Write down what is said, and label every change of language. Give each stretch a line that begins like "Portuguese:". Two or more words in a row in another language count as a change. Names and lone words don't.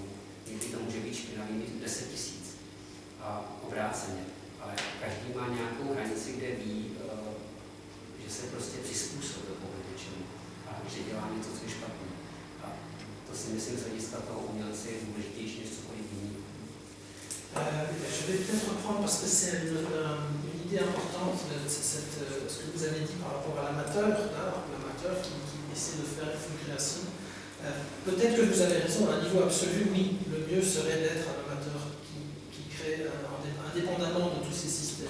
Czech: Někdy to může být špinavý mít 10 000 a obráceně. Ale každý má nějakou hranici, kde ví, že se prostě přizpůsobil něčemu a že dělá něco, co je špatné. A to si myslím, z hlediska toho umělce je důležitější než cokoliv jiného.
French: Je vais peut-être reprendre parce que c'est une idée importante, ce que vous avez dit par rapport à l'amateur, l'amateur qui essaie de faire une création. Peut-être que vous avez raison, à un niveau absolu, oui, le mieux serait d'être un amateur qui crée indépendamment de tous ces systèmes.